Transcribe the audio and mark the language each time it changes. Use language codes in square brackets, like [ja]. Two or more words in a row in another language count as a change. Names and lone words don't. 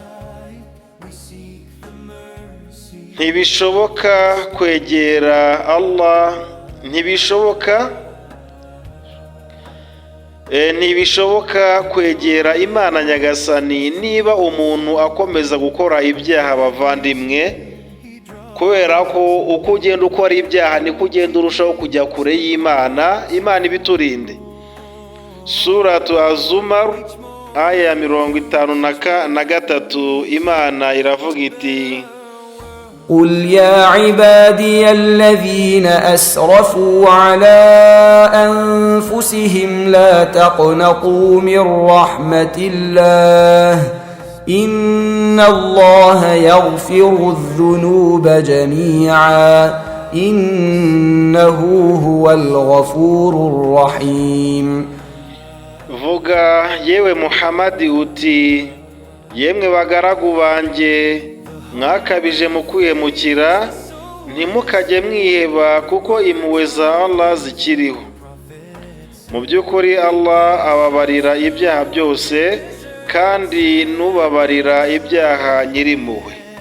[rw] Ntibishoboka kwegera Allah, ntibishoboka kwegera Imana Nyagasani niba umuntu akomeza gukora ibyaha bavandimwe, kubera ko uko ugenda ukora ibyaha niko ugenda urushaho kujya kure y'Imana. Imana ibiturinde. Suratu Az-Zumar aya ya 53 Imana iravuga iti [ar] قل يا عبادي الذين أسرفوا على أنفسهم لا تقنطوا من رحمة الله إن الله يغفر الذنوب جميعا إنه هو الغفور الرحيم. [rw] Vuga yewe Muhammadi uti, yemwe bagaragu banjye mwakabije mu kwihemukira, ntimukajye mwiheba kuko impuhwe za Allah zikiriho. Mu by'ukuri Allah ababarira ibyaha byose kandi nubabarira ibyaha nyirimpuhwe.